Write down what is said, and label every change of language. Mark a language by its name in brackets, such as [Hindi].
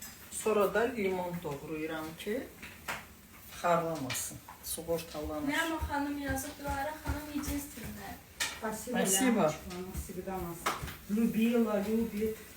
[Azerbaijani] Sonra da limon doğrayıram ki xarlamasın, sığortalanır. Nərmə xanım yazıb, Dilarə xanım necə istirlər? [Russian] Спасибо. Она всегда нас любила, любит.